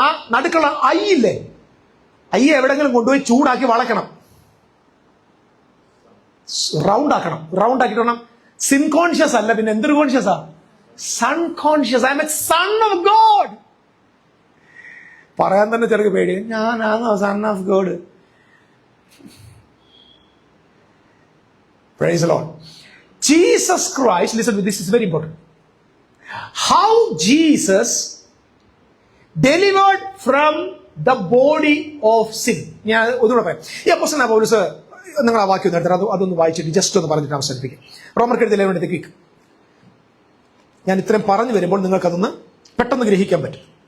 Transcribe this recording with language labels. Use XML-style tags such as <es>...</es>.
<ml>ആ നടുക്കുള്ള ഇല്ലേ, എവിടെങ്കിലും കൊണ്ടുപോയി ചൂടാക്കി വളയ്ക്കണം, റൗണ്ട് ആക്കണം. റൗണ്ട് ആക്കിയിട്ട് വേണം. സിൻ കോൺഷ്യസ് അല്ല, പിന്നെ എന്തൊരു കോൺഷ്യസാ? Sun conscious.</ml> <en>I am a son of God.</en> <ml>പറയാൻ തന്നെ ചെറുക്ക് പേടി, ഞാനാണോ son of God?</ml> <en>Praise the Lord. Jesus Christ, listen to this, is very important. How Jesus delivered from the body of sin.</en> <ml>ഞാൻ ഒന്നുകൂടെ പറയാം. ഈ അപ്പോസ്തലനായ പൗലോസ്, നിങ്ങൾ ആ വാക്യം എടുത്തിട്ട് അതൊന്ന് വായിച്ചിട്ട് ജസ്റ്റ് ഒന്ന് പറഞ്ഞിട്ട് അവസാനിപ്പിക്കും. റോമർക്കെഴുതിയ ലേഖനത്തിൽ ക്വിക്ക്. ഞാൻ ഇത്രയും പറഞ്ഞു വരുമ്പോൾ നിങ്ങൾക്കതൊന്ന് പെട്ടെന്ന് ഗ്രഹിക്കാൻ പറ്റും.</ml>